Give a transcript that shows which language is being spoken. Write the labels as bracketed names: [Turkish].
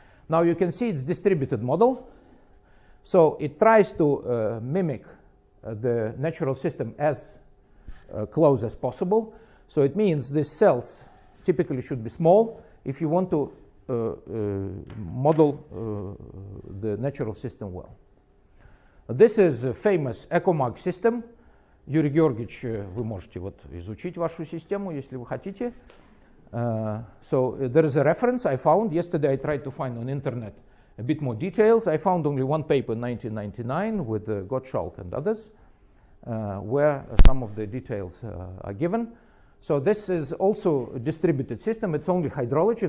[English] Now you can see it's distributed model. So it tries to mimic the natural system as close as possible. So it means these cells typically should be small if you want to model the natural system well. This is a famous EcoMag system. [Russian] Юрий Георгиевич, вы можете вот изучить вашу систему, если вы хотите. [English] So there is a reference I found. Yesterday I tried to find on internet a bit more details. I found only one paper in 1999 with Gottschalk and others where some of the details are given. So this is also a distributed system. It's only hydrology.